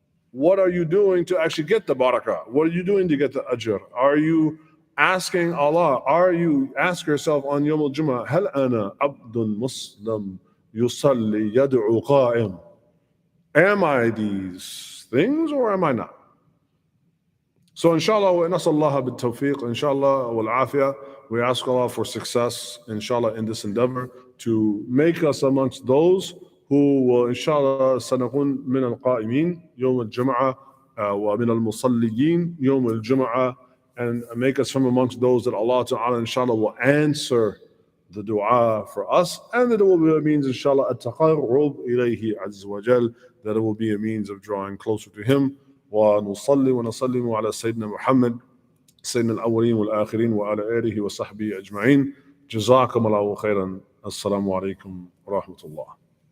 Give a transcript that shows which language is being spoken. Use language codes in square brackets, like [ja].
[en] What are you doing to actually get the barakah? What are you doing to get the ajr? Are you asking Allah, ask yourself on Yawm al-Jumu'ah, [ar] هل أنا عبد مسلم يصلي يدعو قائم? [en] Am I these things or am I not? [ar] So inshallah, ونسأل الله بالتوفيق, inshallah والعافية. [en] We ask Allah for success, inshallah, in this endeavor to make us amongst those who will, inshallah, [ar] سنكون من القائمين يوم الجمعة [en] ومن المصليين يوم الجمعة, and make us from amongst those that Allah Ta'ala inshallah will answer the dua for us, and that it will be a means inshallah at-taqarrub ilayhi azza wa jal, that it will be a means of drawing closer to Him. [ar] ونصلي ونسلم على سيدنا محمد سيدنا الأولين والآخرين وعلى آله وصحبه أجمعين. جزاكم الله خيرا. السلام عليكم ورحمة الله.